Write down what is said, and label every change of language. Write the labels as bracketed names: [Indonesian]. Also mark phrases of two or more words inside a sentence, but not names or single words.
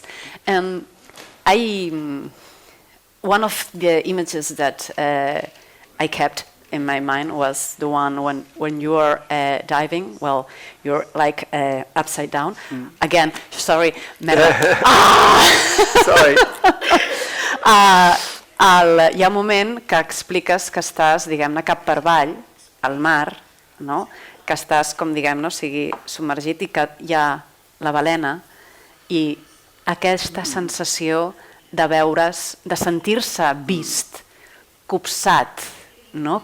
[English] And one of the images that I kept in my mind was the one when you are diving. Well, you're like upside down. Again, sorry. Sorry. [Catalan] Hi ha un moment que expliques que estàs, diguem-ne, cap per avall, al mar, no? Que estàs, com diguem, no? Sigui submergit i que hi ha la balena i aquesta sensació de veure's, de sentir-se vist, copsat, no?